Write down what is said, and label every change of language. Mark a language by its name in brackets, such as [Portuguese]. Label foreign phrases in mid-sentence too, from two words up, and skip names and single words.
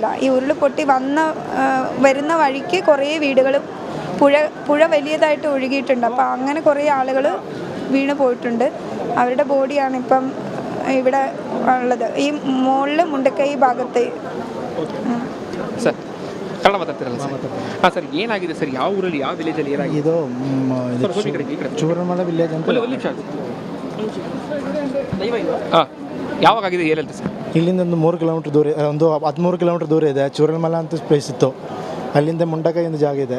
[Malayalam] ഈ ഉരുൾ പൊട്ടി വരുന്ന വഴിക്ക് കുറേ വീടുകളും പുഴ വലിയതായിട്ട് ഒഴുകിയിട്ടുണ്ട്. അപ്പോൾ അങ്ങനെ കുറേ ആളുകൾ വീണ് പോയിട്ടുണ്ട്. അവരുടെ ബോഡിയാണ് ഇപ്പം ഇവിടെ ഉള്ളത്. ഈ മുകളിൽ മുണ്ടക്കൈ ഭാഗത്ത്. [Kannada] ಕನ್ನಡ ಮಾತಾಡ್ತಿರಲ್ಲ ಸರ್? ಹಾಂ ಸರ್, ಏನಾಗಿದೆ ಸರ್? ಯಾವ ಊರಲ್ಲಿ, ಯಾವ ವಿಲೇಜಲ್ಲಿ ಏನಾಗಿದೆ? ಇದು ಸರ್, ಹೋಗಿ ಈ ಕಡೆ, ಈ ಕಡೆ. ಚೂರಮಲ ವಿಲೇಜ್ ಅಂತ. ಒಂದು ನಿಮಿಷ. ಹಾಂ, ಯಾವಾಗ ಆಗಿದೆ ಏನಂತ ಸರ್? ಇಲ್ಲಿಂದ ಒಂದು 3 ಕಿಲೋಮೀಟ್ರ್ ದೂರ, ಒಂದು 13 ಕಿಲೋಮೀಟ್ರ್ ದೂರ ಇದೆ. ಚೂರಮಲ ಅಂತ ಪ್ಲೇಸ್ ಇತ್ತು. ಅಲ್ಲಿಂದ ಮುಂಡಕೈಯಿಂದ ಜಾಗ ಇದೆ.